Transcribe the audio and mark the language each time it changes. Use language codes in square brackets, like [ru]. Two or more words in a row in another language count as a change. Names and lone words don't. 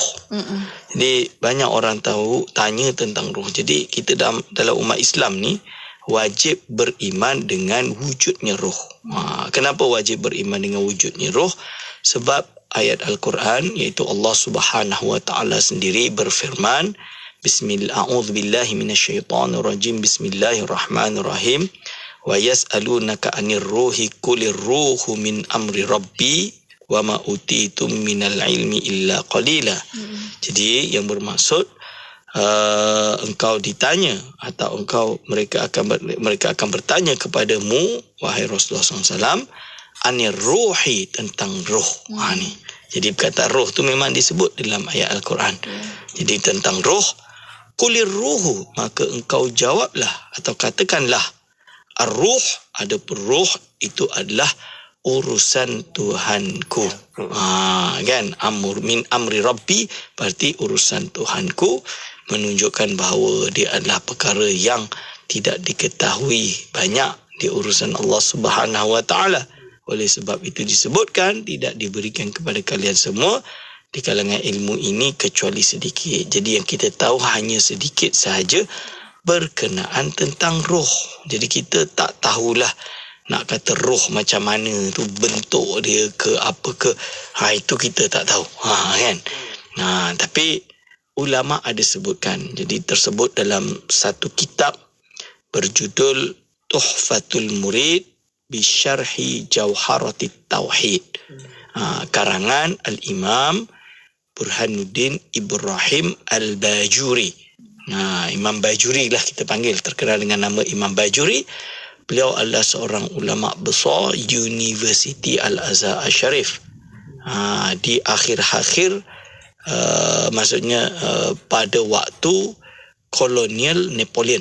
[ms] Jadi banyak orang tanya tentang ruh. Jadi kita dalam umat Islam ni wajib beriman dengan wujudnya ruh. Kenapa wajib beriman dengan wujudnya ruh? Sebab ayat Al-Quran, iaitu [ar] الله سبحانه وتعالى [ms] sendiri berfirman, [ar] أعوذ بالله من الشيطان الرجيم. بسم الله الرحمن الرحيم. ويسألونك عن الروح قل الروح من أمر ربي وما أوتيتم من العلم إلا قليلا. [ms] Jadi yang bermaksud engkau ditanya atau mereka akan bertanya kepadamu wahai Rasulullah SAW, [ar] عن الروح, [ms] tentang ruh. Ni Jadi perkataan roh tu memang disebut dalam ayat Al-Quran. Jadi tentang roh, [ar] قل الروح, [ms] maka engkau jawablah atau katakanlah ar-ruh, adapun roh itu adalah urusan Tuhanku. Kan, [ar] من أمر ربي, [ms] berarti urusan Tuhanku, menunjukkan bahawa dia adalah perkara yang tidak diketahui banyak di urusan [ar] الله سبحانه وتعالى. [ms] Oleh sebab itu disebutkan tidak diberikan kepada kalian semua di kalangan ilmu ini kecuali sedikit. Jadi yang kita tahu hanya sedikit sahaja berkenaan tentang roh. Jadi kita tak tahulah nak kata roh macam mana tu, bentuk dia ke apa ke, itu kita tak tahu, kan. Tapi ulama ada sebutkan. Jadi tersebut dalam satu kitab berjudul Tuhfatul Murid bi Syarhi Jauharatit Tauhid, karangan Al-Imam Burhanuddin Ibrahim Al-Bajuri. Imam Bajuri lah kita panggil, terkenal dengan nama Imam Bajuri. Beliau adalah seorang ulama besar Universiti Al-Azhar Al-Sharif. Di akhir-akhir, maksudnya pada waktu kolonial Napoleon.